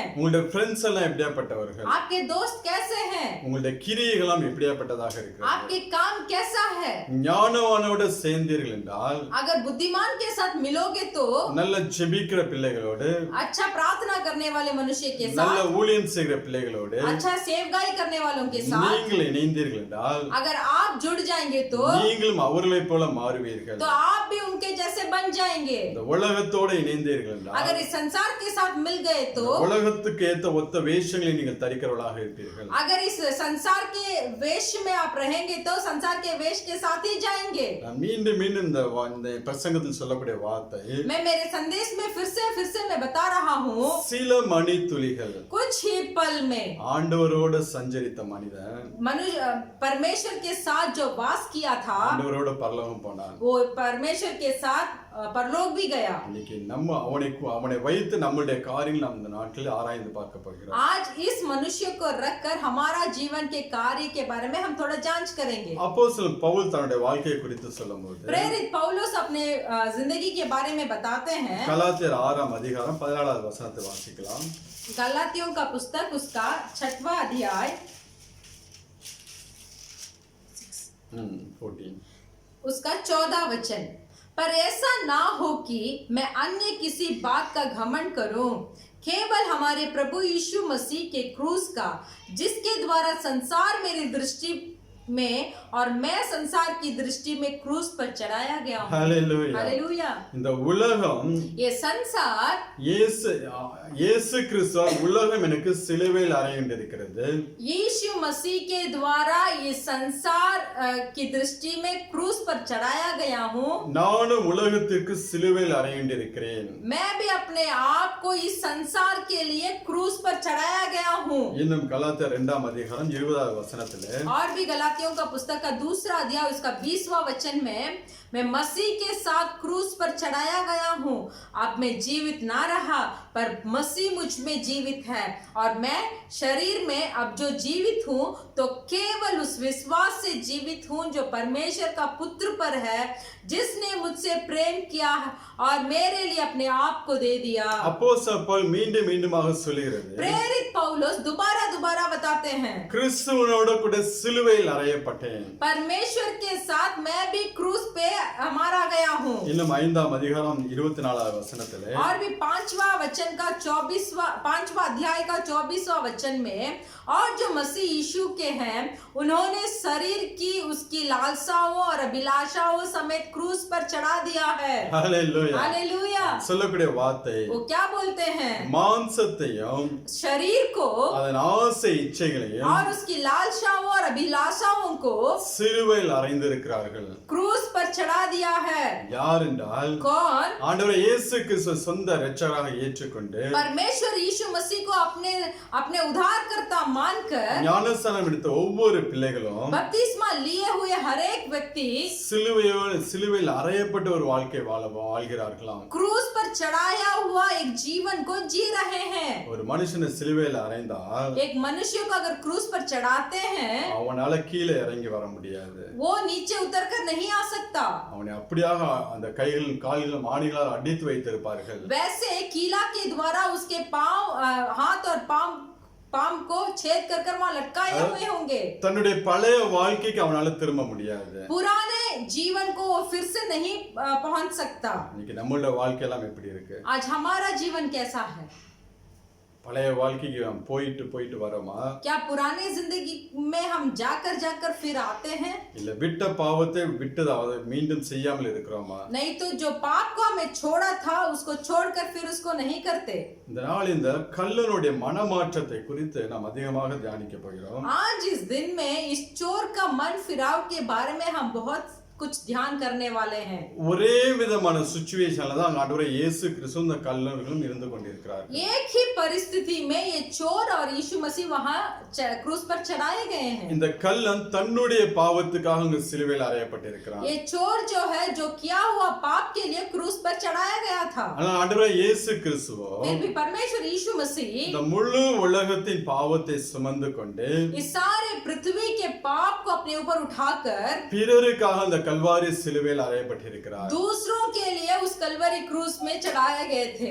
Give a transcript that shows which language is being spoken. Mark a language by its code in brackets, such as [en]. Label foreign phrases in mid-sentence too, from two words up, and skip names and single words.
[ta] உங்களுடைய ஃப்ரெண்ட்ஸ் எல்லாம் எப்படியாப்பட்டவர்கள், [hi] आपके दोस्त कैसे हैं, [ta] உங்களுடைய கிரியைகள் எல்லாம் எப்படியாப்பட்டதாக இருக்கு, [hi] आपके काम कैसा है. [ta] ஞானவானோட புத்திமானோட சேர்ந்தீர்கள் என்றால் [hi] अगर बुद्धिमान के साथ मिलोगे तो [ta] நல்ல ஜெபிக்கிற பிள்ளைகளோடு [hi] अच्छा प्रार्थना करने वाले मनुष्य के [ta] நல்ல [hi] साथ, [ta] ஊழியம் செய்கிற பிள்ளைகளோடு [hi] अच्छा सेवकाई करने वालों के साथ [ta] நீங்கள் இணைந்தீர்கள் என்றால் [hi] अगर आप जुड़ जाएंगे तो [ta] நீங்களும் அவர்களைப் போல மாறுவீர்கள். [hi] आप भी उनके जैसे बन जाएंगे. [ta] இந்த உலகத்தோட இணைந்தீர்கள் என்றால் [hi] अगर इस संसार के साथ मिल गए तो [ta] உலகத்துக்கு ஏத்த ஒத்த வேஷங்களை நீங்கள் தரிக்கிறவர்களாக இருப்பீர்கள். [hi] अगर इस संसार के वेश में आप रहेंगे तो संसार के वेश के साथ ही जाएंगे. [ta] நான் மீண்டும் மீண்டும் இந்த பிரசங்கத்தில் சொல்லக்கூடிய வார்த்தை [hi] मैं मेरे संदेश में फिर से मैं बता रहा हूँ, [ta] சில மணி துளிகள் [hi] कुछ ही पल में [ta] ஆண்டவரோட சஞ்சரித்த மனிதன் [hi] मनुष्य परमेश्वर के साथ जो वास किया था [ta] ஆண்டவரோட பரலோகம் போனான். [hi] वो परमेश्वर के साथ परलोक भी गया. [ta] இன்னைக்கு நம்ம அவனை வைத்து நம்மளுடைய காரியங்கள் நாம் இந்த நாட்டில் ஆராய்ந்து பார்க்க போகிறோம். [hi] आज इस मनुष्य को रखकर हमारा जीवन के कार्य के बारे में हम थोड़ा जांच करेंगे. [ta] அப்போஸ்தலன் பவுல் தன்னுடைய வாழ்க்கையை குறித்து சொல்லும்போது [hi] प्रेरित पौलुस अपने जिंदगी के बारे में बताते हैं. [ta] கலாத்தியர் 6ஆம் அதிகாரம் 17வது வசனத்தை வாசிக்கலாம். [hi] गलातियों का पुस्तक उसका 6वां अध्याय 14 उसका 14 वचन. पर ऐसा ना हो कि मैं अन्य किसी बात का घमंड करूं, केवल हमारे प्रभु यीशु मसीह के क्रूस का, जिसके द्वारा संसार मेरी दृष्टि में और मैं संसार की दृष्टि में क्रूस पर चढ़ाया गया हूं. ஹalleluya. हालेलुया. [ta] இந்த உலகம் [hi] ये संसार [ta] இயேசு கிறிஸ்துவால் உலகம் எனக்கு சிலுவையில் அறையண்டிருக்கிறது. [hi] यीशु मसीह के द्वारा ये संसार की दृष्टि में क्रूस पर चढ़ाया गया हूँ. [ta] நானும் உலகத்திற்கு சிலுவையில் அறையண்டிருக்கிறேன். [hi] मैं भी अपने आप को इस संसार के लिए क्रूस पर चढ़ाया गया हूँ. [ta] இன்னும் கலாத்தியர் 2ஆம் அதிகாரம் 20வது வசனத்திலே [hi] और भी गलातियों का पुस्तक का दूसरा अध्याय उसका 20वां वचन में, मैं मसीह के साथ क्रूस पर चढ़ाया गया हूँ. अब मैं जीवित ना रहा पर मसीह मुझ में जीवित है, और मैं शरीर में अब जो जीवित हूँ तो केवल उस विश्वास से जीवित हूँ जो परमेश्वर का पुत्र पर है, जिसने मुझसे प्रेम किया और मेरे लिए अपने आप को दे दिया. [ta] அப்போஸ்தலன் பவுல் மீண்டும் மீண்டுமாக சொல்லுகிறது, [hi] प्रेरित पौलुस दोबारा बताते हैं, [ta] கிறிஸ்துவனோட கூட சிலுவையில் அறையப்பட்டேன். [hi] परमेश्वर के साथ मैं भी क्रूस पे हमारा गया हूँ. [ta] இன்னும் 5ஆம் அதிகாரம் 24வது வசனத்திலே [hi] और भी 5वां वचन का 5वां अध्याय का 24वां वचन में, और जो मसीह यीशु के हैं उन्होंने शरीर की उसकी लालसाओं और अभिलाषाओं समेत क्रूस पर चढ़ा दिया है. ஹalleluya. हालेलुया. [ta] சொல்லக்கூடிய வார்த்தை [hi] वो क्या बोलते हैं? [ta] மாம்சத்தையும் [hi] शरीर को [ta] அதன் ஆசை இச்சைகளையும் [hi] और उसकी लालसाओं और अभिलाषाओं को [ta] சிலுவையில் அறைந்திருக்கிறார்கள். [hi] क्रूस पर चढ़ा दिया है. [ta] யார் என்றால் [hi] कौन? [ta] ஆண்டவர் இயேசு கிறிஸ்து சொந்த இரட்சகராக ஏற்றுக்கொண்டு [hi] परमेश्वर यीशु मसीह को अपने उद्धारकर्ता मानकर [ta] ஞானஸ்நானம் எடுத்த ஒவ்வொரு பிள்ளைகளும் [hi] बपतिस्मा लिए हुए हर एक व्यक्ति [ta] சிலுவையில் அறையப்பட்ட ஒரு வாழ்க்கை வாழ்கிறார்களாம். [hi] क्रूस पर चढ़ाया हुआ एक जीवन को जी रहे हैं. [ta] ஒரு மனுஷனை சிலுவையில் அறைந்தால் [hi] एक मनुष्य को अगर क्रूस पर चढ़ाते हैं [ta] அவனால கீழே இறங்கி வர முடியாது. [hi] वो नीचे उतर कर नहीं आ सकता. [ta] அவனை அப்படியாக அந்த கைகளிலும் கால்களிலும் ஆணிகளால் அடித்து வைத்திருப்பார்கள். [hi] वैसे कीला के द्वारा उसके पांव हाथ और पाम को छेद कर वहां लटकाए हुए होंगे. [ta] தன்னுடைய பழைய வாழ்க்கைக்கு அவனால திரும்ப முடியாது. [hi] पुराने जीवन को वो फिर से नहीं पहुंच सकता. [ta] இன்னைக்கு நம்மளோட வாழ்க்கை எல்லாம் எப்படி இருக்கு? [hi] आज हमारा जीवन कैसा है? [ta] பழைய வாழ்க்கைக்கு हम போயிட்டு வரோமா? [hi] क्या पुराने जिंदगी में हम जाकर फिर आते हैं? [ta] இல்ல விட்ட பாவத்தை விட்டதாவது மீண்டும் செய்யாமல் இருக்கிறோமா? [hi] नहीं तो जो पाप को हमें छोड़ा था उसको छोड़कर फिर उसको नहीं करते. [ta] இந்த நாள் இந்த கள்ளனுடைய மனமாற்றத்தை குறித்து நாம் அதிகமாக தியானிக்க போகிறோம். [hi] आज इस दिन में इस चोर का मन फिराव के बारे में हम बहुत कुछ ध्यान करने वाले हैं. [ta] ஒரே விதமான சிச்சுவேஷன்ல தான் ஆண்டவர் இயேசு கிறிஸ்து இந்த கள்ளர்களும் இருந்து கொண்டிருக்கிறார்கள். [hi] एक ही परिस्थिति में ये चोर और यीशु मसीह वहां क्रूस पर चढ़ाए गए हैं. [ta] இந்த கள்ளன் தன்னுடைய பாவத்துக்காக அங்க சிலுவையில் அறையப்பட்டிருக்கிறான். [hi] ये चोर जो है जो किया हुआ पाप के लिए क्रूस पर चढ़ाया गया था. [ta] ஆனா ஆண்டவர் இயேசு கிறிஸ்துவோ [hi] फिर भी परमेश्वर यीशु मसीह [ta] இந்த முழு உலகத்தின் பாவத்தை சுமந்து கொண்டு [hi] इस सारे पृथ्वी के पाप को अपने ऊपर उठाकर [ta] பிறருக்காக அந்த கல்வாரி சிலுவையில் அறையப்பட்டிருக்கிறார். [hi] दूसरों के लिए उस कलवरी क्रूस में चढ़ाए गए थे.